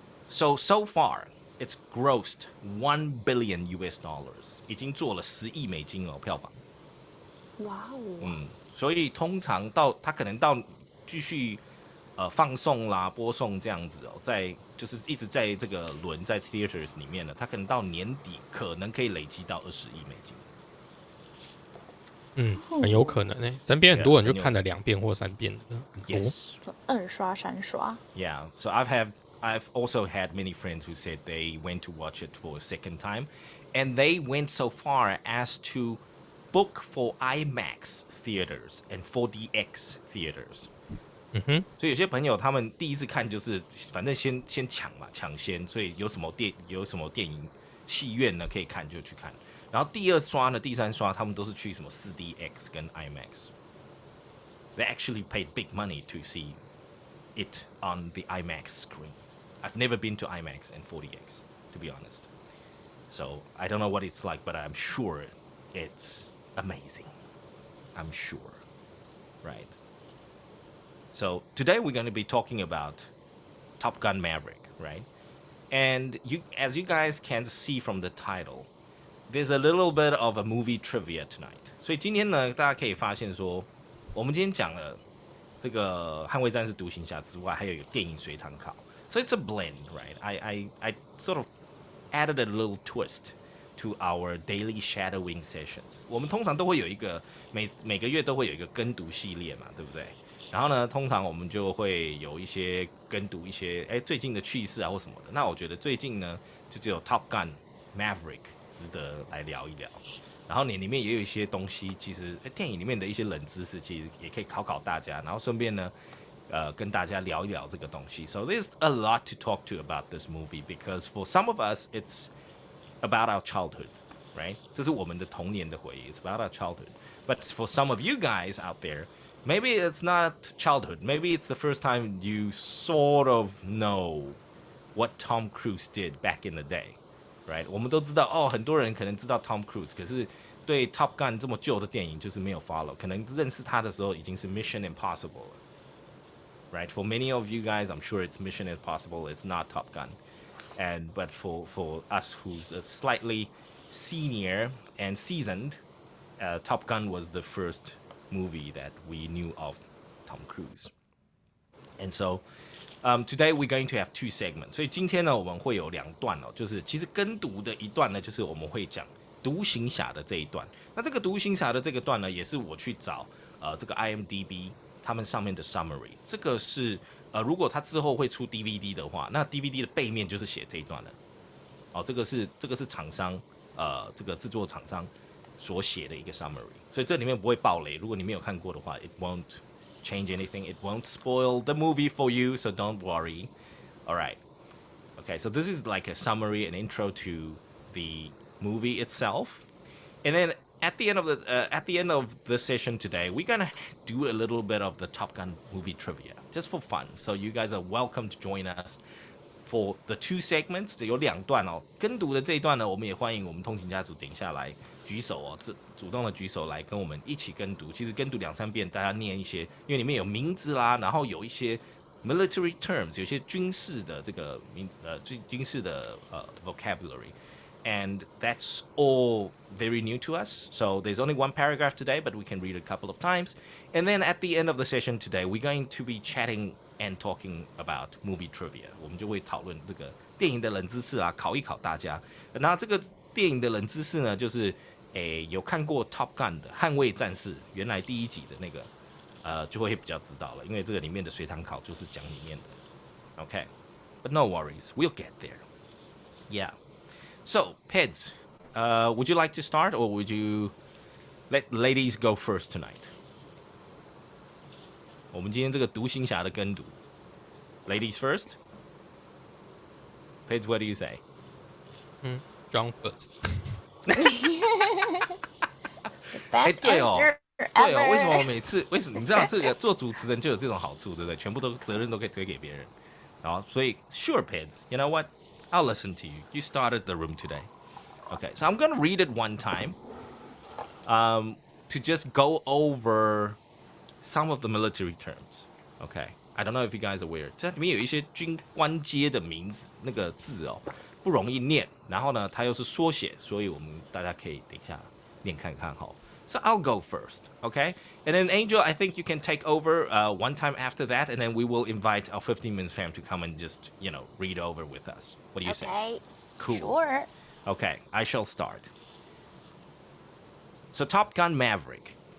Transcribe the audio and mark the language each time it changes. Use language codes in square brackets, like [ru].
[en] So far, it's grossed $1 billion US， [zh] 已经做了10亿美金哦，票房。哇哦。所以通常它可能到继续放送啦、播送这样子哦，就是一直在这个轮在 theaters 里面呢，它可能到年底可能可以累积到20亿美金。很有可能身边很多人就看了2遍或3遍的， [en] Yes， [zh] 2刷3刷。 [en] Yeah, so I've had I've also had many friends who said they went to watch it for a second time, and they went so far as to book for IMAX theaters and 4DX theaters. [zh] 所以有些朋友他们第一次看就是反正先抢嘛，抢先，所以有什么电影戏院呢可以看就去看。然后第二刷呢、第三刷他们都是去什么 4DX 跟 IMAX。 [en] They actually paid big money to see it on the IMAX screen. I've never been to IMAX and 4DX, to be honest. So I don't know what it's like, but I'm sure it's amazing. I'm sure, right? So today we're going to be talking about Top Gun Maverick, right? And as you guys can see from the title, there's a little bit of a movie trivia tonight. [zh] 所以今天呢，大家可以发现说，我们今天讲了这个《捍卫战士》、《独行侠》之外，还有一个电影随堂考。 [en] So it's a blend, right? I sort of added a little twist to our daily shadowing sessions. [zh] 我们通常都会有一个每个月都会有一个跟读系列嘛，对不对？然后呢，通常我们就会有一些跟读一些最近的趣事啊或什么的。那我觉得最近呢，就只有 Top Gun Maverick 值得来聊一聊。然后你里面也有一些东西，其实电影里面的一些冷知识，其实也可以考考大家。然后顺便呢，跟大家聊一聊这个东西。 [en] So there's a lot to talk to about this movie because for some of us it's about our childhood, right? [zh] 这是我们的童年的回忆。 [en] It's about our childhood. But for some of you guys out there, maybe it's not childhood. Maybe it's the first time you sort of know what Tom Cruise did back in the day, right? [zh] 我们都知道很多人可能知道 Tom Cruise， 可是对 Top Gun 这么旧的电影就是没有 follow， 可能认识他的时候已经是 Mission Impossible 了。 [en] Right? For many of you guys, I'm sure it's Mission Impossible. It's not Top Gun. But for us who's slightly senior and seasoned, Top Gun was the first movie that we knew of Tom Cruise. And so today we're going to have two segments. [zh] 所以今天呢，我们会有两段就是其实跟读的一段呢，就是我们会讲独行侠的这一段。那这个独行侠的这个段呢，也是我去找这个 IMDB。他们上面的 summary， 这个是如果它之后会出 DVD 的话，那 DVD 的背面就是写这一段了。这个是厂商这个制作厂商所写的一个 summary， 所以这里面不会爆雷。如果你没有看过的话 ， [en] it won't change anything, it won't spoil the movie for you, so don't worry. All right, okay, so this is like a summary, an intro to the movie itself, and then. At the end of the session today, we're gonna do a little bit of the Top Gun movie trivia, just for fun. So you guys are welcome to join us for the two segments. [zh] 有两段跟读的这一段呢，我们也欢迎我们通勤家族等一下来举手主动的举手来跟我们一起跟读。其实跟读2-3遍，大家念一些，因为里面有名字啦，然后有一些 military terms， 有些军事的这个军事的vocabulary。 [en] And that's all very new to us. So there's only one paragraph today, but we can read it a couple of times. And then at the end of the session today, we're going to be chatting and talking about movie trivia. [zh] 我们就会讨论这个电影的冷知识啊，考一考大家。那这个电影的冷知识呢，就是有看过 Top Gun 的《捍卫战士》原来第1集的那个，就会比较知道了，因为这个里面的随堂考就是讲里面的。 [en] Okay, but no worries, we'll get there. Yeah.So, Peds, would you like to start, or would you let ladies go first tonight? [zh] 我们今天这个独行侠的跟读 ， [en] ladies first. Peds, what do you say? John first. [zh] 对哦，为什么我每次你知道这个做主持人就有这种好处，对不对？全部都责任都可以推给别人，然后所以 [en] sure, Peds, you know what?I'll listen to you. You started the room today. Okay, so I'm going to read it one time to just go over some of the military terms. Okay, I don't know if you guys are aware. [zh] 这里面有一些军官阶的名字，那个字不容易念。然后呢，它又是缩写，所以我们大家可以等一下念看看哈。 [en] So I'll go first, okay? And then Angel, I think you can take over one time after that, and then we will invite our 15 Minutes fam to come and just, read over with us. What do you say? Okay. Cool. Sure. Okay, I shall start. So Top Gun Maverick.